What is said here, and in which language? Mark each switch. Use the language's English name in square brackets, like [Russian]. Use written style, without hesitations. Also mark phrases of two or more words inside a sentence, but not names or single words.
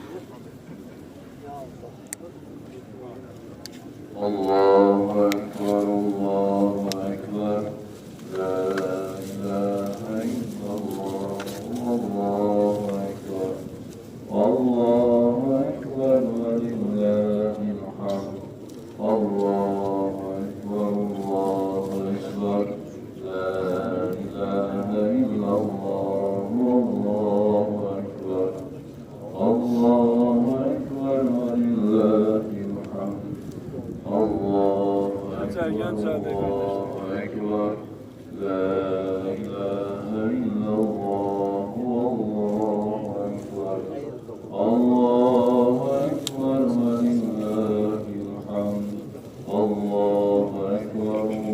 [Arabic] الله أكبر، الله أكبر، لا إله إلا الله، الله أكبر، الله أكبر ولله الحمد، الله أكبر، الله أكبر، لا إله إلا الله، الله أكبر, الله أكبر ولله الحمد, Allahu أكبر لا إله إلا الله والله أكبر الله أكبر ولله الحمد الله أكبر